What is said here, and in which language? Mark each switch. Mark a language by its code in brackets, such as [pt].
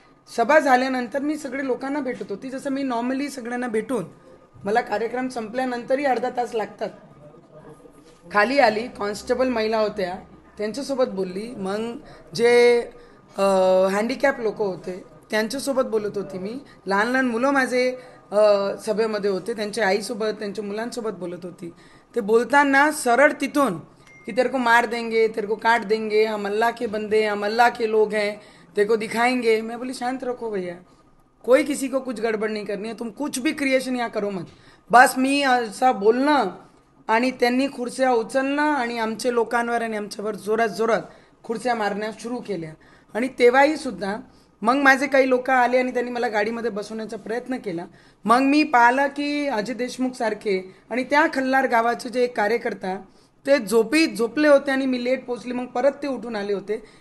[mr] सभा झाल्यानंतर मी सगळे लोकांना भेटत होती, जसं मी नॉर्मली सगळ्यांना भेटून मला कार्यक्रम संपल्यानंतरही अर्धा तास लागतात। खाली आली, कॉन्स्टेबल महिला होत्या त्यांच्यासोबत बोलली, मग जे हँडिकॅप लोक होते त्यांच्यासोबत बोलत होती मी, लहान लहान मुलं माझे सभेमध्ये होते त्यांच्या आईसोबत त्यांच्या मुलांसोबत बोलत होती। ते बोलताना सरळ तिथून [hi] कि तेरे को मार देंगे, तेरे को काट देंगे, हम अल्लाह के बंदे, हम अल्लाह के लोग हैं, तेरे को दिखाएंगे। मैं बोली शांत रखो भैया, कोई किसी को कुछ गड़बड़ नहीं करनी है, तुम कुछ भी क्रिएशन यहाँ करो मत। [mr] बस मी असं बोलणं आणि त्यांनी खुर्च्या उचलणं आणि आमच्या लोकांवर आणि आमच्यावर जोरात जोरात खुर्च्या मारण्या सुरू केल्या आणि तेव्हाही सुद्धा मग माझे काही लोक आले आणि त्यांनी मला गाडीमध्ये बसवण्याचा प्रयत्न केला। मग मी पाहिलं की अजय देशमुख सारखे आणि त्या खल्लार गावाचे जे एक कार्यकर्ता ते झोपले होते आणि मी लेट पोहोचली, मग परत ते उठून आले होते।